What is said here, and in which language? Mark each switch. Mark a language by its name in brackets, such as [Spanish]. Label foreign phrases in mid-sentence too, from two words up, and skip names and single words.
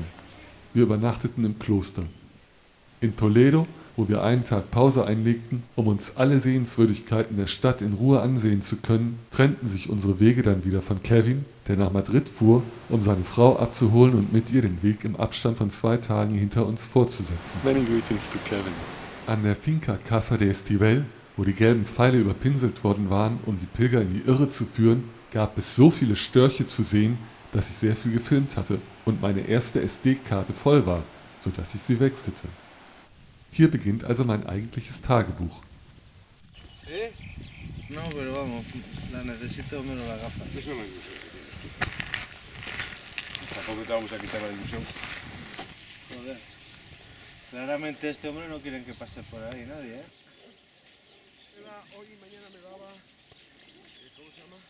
[German] Wir übernachteten im Kloster. In Toledo, wo wir einen Tag Pause einlegten, um uns alle Sehenswürdigkeiten der Stadt in Ruhe ansehen zu können, trennten sich unsere Wege dann wieder von Kevin, der nach Madrid fuhr, um seine Frau abzuholen und mit ihr den Weg im Abstand von 2 Tagen hinter uns fortzusetzen. [English] Many greetings to Kevin. [German] An der Finca Casa de Estivell, wo die gelben Pfeile überpinselt worden waren, um die Pilger in die Irre zu führen, gab es so viele Störche zu sehen, dass ich sehr viel gefilmt hatte und meine erste SD-Karte voll war, sodass ich sie wechselte. Hier beginnt also mein eigentliches Tagebuch. [Spanish] No, pero vamos, la necesito menos la gafa. Eso no es ilusión. Tampoco te vamos a quitar la ilusión. Joder. Claramente este hombre no quieren que pase por ahí nadie, ¿eh? Hoy y mañana me daba... ¿Cómo se llama?